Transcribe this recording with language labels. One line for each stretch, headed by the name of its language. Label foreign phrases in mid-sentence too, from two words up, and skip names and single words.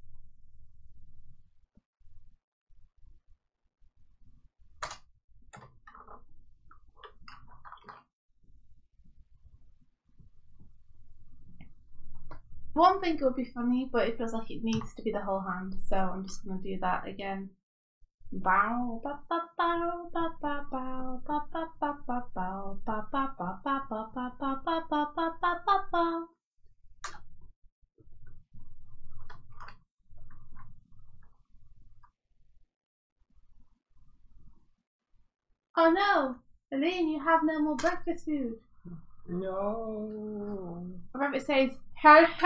English: One thing would be funny, but it feels like it needs to be the whole hand, so I'm just going to do that again. Bow, ba ba bow, ba ba bow, ba ba ba ba bow, ba ba ba ba ba ba ba ba ba ba ba ba ba. Oh no, Elaine, you have no more breakfast food. No. A rabbit says, "Her."